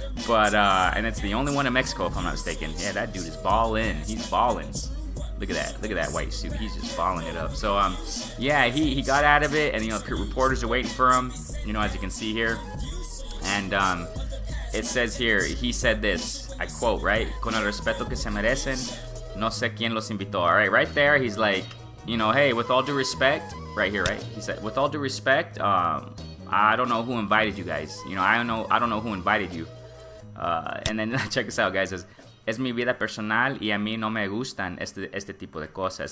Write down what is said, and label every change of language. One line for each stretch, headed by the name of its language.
English: But and it's the only one in Mexico, if I'm not mistaken. Yeah, that dude is balling. He's balling. Look at that white suit. He's just balling it up. So yeah, he got out of it, and reporters are waiting for him. As you can see here, and it says here, he said this, I quote, right?
Spanish: Con el respeto que se merecen, no sé quién los invitó.
English: All right there, he's like, hey, with all due respect, right here, right? He said, with all due respect, I don't know who invited you guys. I don't know who invited you. And then check this out, guys. It says,
Spanish: es mi vida personal y a mí no me gustan este tipo de cosas.